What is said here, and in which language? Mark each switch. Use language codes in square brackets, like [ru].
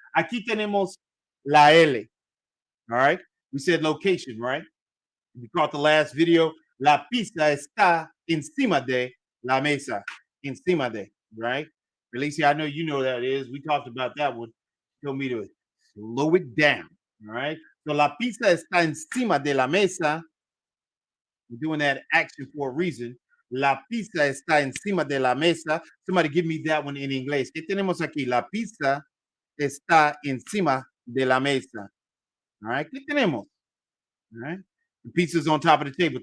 [es] Aquí tenemos la L. [en] All right, we said location, right? If you caught the last video, [es] la pizza está encima de la mesa. [en] Encima de, right? Alicia, I know you know that is. We talked about that one. Told me to Slow it down. All right. [es] So la pizza está encima de la mesa. [en] We're doing that action for a reason. [es] La pizza está encima de la mesa. [en] Somebody give me that one in inglés. [es] ¿Qué tenemos aquí? La pizza está encima de la mesa. [en] All right. [es] ¿Qué tenemos? All right. [en] The pizza's on top of the table.